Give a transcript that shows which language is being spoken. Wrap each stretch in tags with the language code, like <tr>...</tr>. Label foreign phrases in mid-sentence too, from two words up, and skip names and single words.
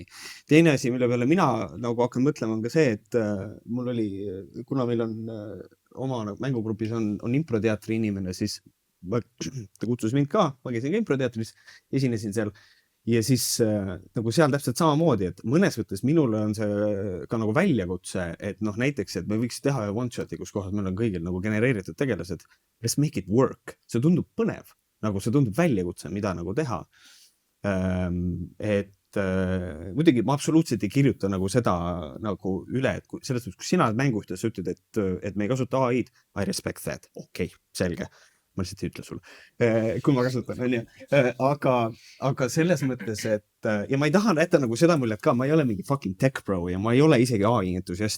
<et>Teine asi, mille peale mina nagu hakkan mõtlema, on ka see, et mul oli, kuna meil on oma mängugrupis on improteatri inimene, siis ta kutsus mind ka, ma käisin ka improteatris, esinesin seal ja siis nagu seal täpselt samamoodi, et mõnes mõttes minule on see ka nagu väljakutse, et näiteks, et me võiks teha one-shoti, kus kohas meil on kõigil nagu genereeritud tegelased.</et> <en>Let's make it work.</en> <et>See tundub põnev, nagu see tundub väljakutse, mida nagu teha. Et muidugi ma absoluutselt ei kirjuta nagu seda nagu üle, et selles mõttes, kui sina mänguhta sa ütled, et me ei kasuta AI-d,</et> <en>I respect that.</en> <et>Okei, selge. Ma lihtsalt ei ütle sulle, kui ma kasutan, on ju. Aga selles mõttes, et ja ma ei taha näita nagu seda muljet ka, ma ei ole mingi</et> <en>fucking tech pro</en> <et>ja ma ei ole isegi AI entusiast.</et>